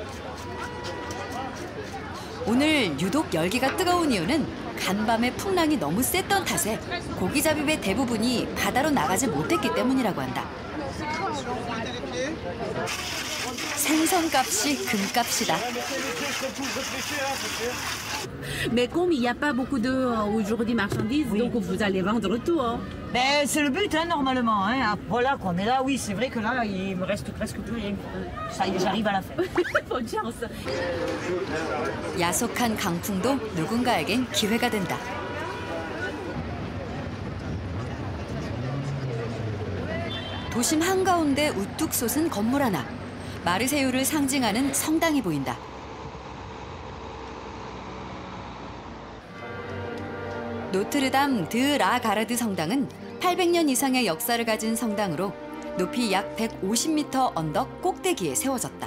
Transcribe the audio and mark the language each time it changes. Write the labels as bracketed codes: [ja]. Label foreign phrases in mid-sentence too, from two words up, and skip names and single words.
[ko] 오늘 유독 열기가 뜨거운 이유는 간밤의 풍랑이 너무 셌던 탓에 고기잡이배 대부분이 바다로 나가지 못했기 때문이라고 한다. 생선값이 금값이다. [fr] Mais comme il n'y a pas beaucoup aujourd'hui marchandises, oui. Donc vous allez vendre tout. Hein. Ben, c'est le but, hein, normalement. Hein. Voilà qu'on est là, oui, c'est vrai que là, il me reste presque plus rien. Ça y est, j'arrive à la fin. Bonne chance. [ko] 야속한 강풍도 누군가에겐 기회가 된다. 도심 한가운데 우뚝 솟은 건물 하나. 마르세유를 상징하는 성당이 보인다. 노트르담 드 라 가르드 성당은 800년 이상의 역사를 가진 성당으로 높이 약 150m 언덕 꼭대기에 세워졌다.